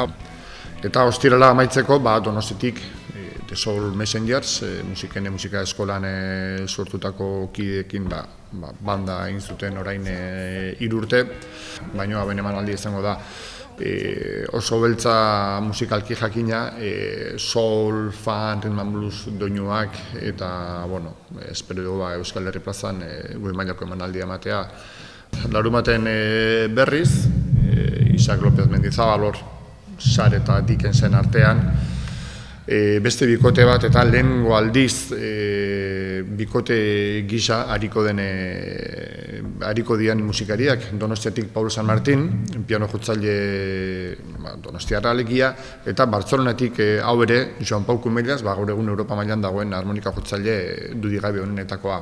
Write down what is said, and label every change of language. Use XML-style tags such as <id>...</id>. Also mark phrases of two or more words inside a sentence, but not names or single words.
<eu>Eta ostirala amaitzeko, Donostiatik The Soul Messengers, musika eskolan sortutako kideekin banda egin zuten orain 3 urte, baina emanaldia izango da oso beltza musikalki jakina, soul, funk,</eu> <en>rhythm and blues</en> <eu>doinuak, eta espero dugu Euskal Herri plazan goi mailako emanaldia ematea. Larumaten berriz, Isaac López Mendizábal Sar eta Dickensen artean, beste bikote bat eta lehengo aldiz bikote gisa hariko dian musikariak, Donostiatik Paul San Martin, piano jotzaile Donostiarra alegia, eta Bartzelonatik hau ere, Joan Pau Kumelias, gaur egun Europa mailan dagoen harmonika jotzaile dudigabe honenetakoa.</eu>